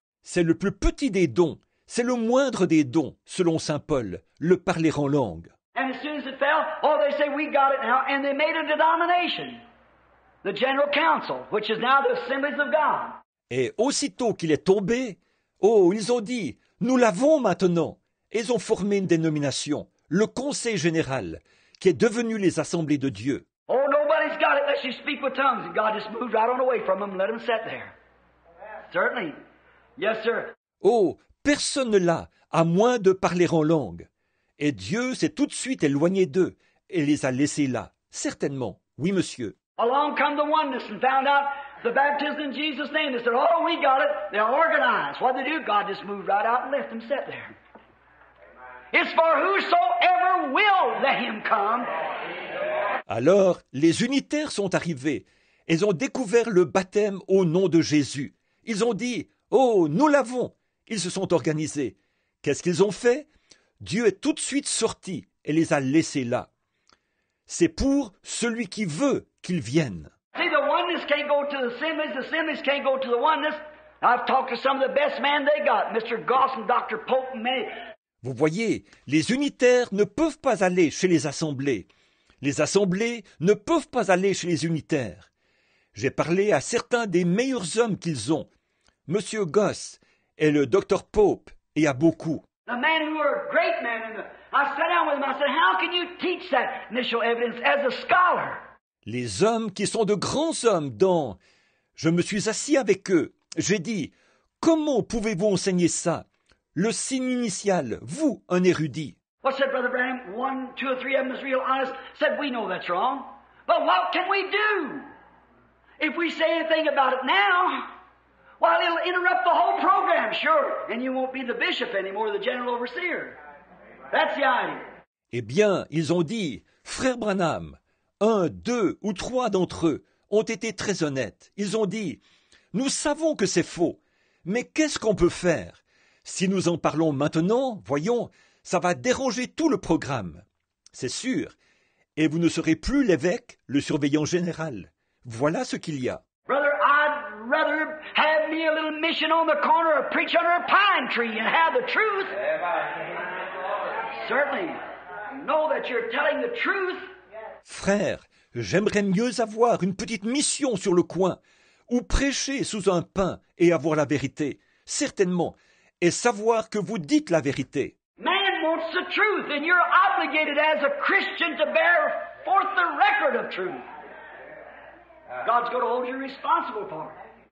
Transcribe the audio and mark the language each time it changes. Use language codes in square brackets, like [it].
[fr] C'est le plus petit des dons, c'est le moindre des dons, selon saint Paul, le parler en langue. [en] And as soon as it fell, they say, we got it now, and they made a denomination. The General Council, which is now the Assemblies of God. [fr] Et aussitôt qu'il est tombé, ils ont dit, nous l'avons maintenant. Et ils ont formé une dénomination, le Conseil général, qui est devenu les Assemblées de Dieu. [en] Oh, nobody's got it unless you speak with tongues. And God just moved right on away from them and let them sit there. Certainly. Yes, sir. [fr] Oh, personne ne l'a, à moins de parler en langue. Et Dieu s'est tout de suite éloigné d'eux et les a laissés là. Certainement. Oui, monsieur. [en] Along come the oneness and found out the baptism in Jesus' name. They said, oh, we got it. They're organized. What did they do? God just moved right out and left them sit there. It's for whosoever will let him come. [fr] Alors, les unitaires sont arrivés. Ils ont découvert le baptême au nom de Jésus. Ils ont dit, oh, nous l'avons. Ils se sont organisés. Qu'est-ce qu'ils ont fait? Dieu est tout de suite sorti et les a laissés là. C'est pour celui qui veut qu'ils viennent. [en] See, the oneness can't go to the assemblies can't go to the oneness. I've talked to some of the best men they got, Mr. Goss and Dr. Pope and many. [fr] Vous voyez, les unitaires ne peuvent pas aller chez les assemblées. Les assemblées ne peuvent pas aller chez les unitaires. J'ai parlé à certains des meilleurs hommes qu'ils ont, Monsieur Goss et le Dr. Pope, et à beaucoup. [en] The men who are great men, and I sat down with them, I said, how can you teach that initial evidence as a scholar? [fr] Les hommes qui sont de grands hommes dont je me suis assis avec eux. J'ai dit, comment pouvez-vous enseigner ça? Le signe initial, vous, un érudit. [en] What said Brother Branham? 1, 2, or 3 of them was real honest. Said, we know that's wrong. But what can we do? If we say anything about it now, well, it'll interrupt the whole program, sure. And you won't be the bishop anymore, the general overseer. That's the idea. [fr] Eh bien, ils ont dit, frère Branham, 1, 2 ou 3 d'entre eux ont été très honnêtes. Ils ont dit, nous savons que c'est faux, mais qu'est-ce qu'on peut faire? Si nous en parlons maintenant, voyons, ça va déranger tout le programme. C'est sûr. Et vous ne serez plus l'évêque, le surveillant général. Voilà ce qu'il y a. [en] Brother, I'd rather have me a little mission on the corner or preach under a pine tree and have the truth. Certainly. Know that you're telling the truth. [fr] Frère, j'aimerais mieux avoir une petite mission sur le coin, ou prêcher sous un pin et avoir la vérité, certainement, et savoir que vous dites la vérité. [en] Man wants the truth, and you're obligated as a Christian to bear forth the record of truth. God's going to hold you responsible for it.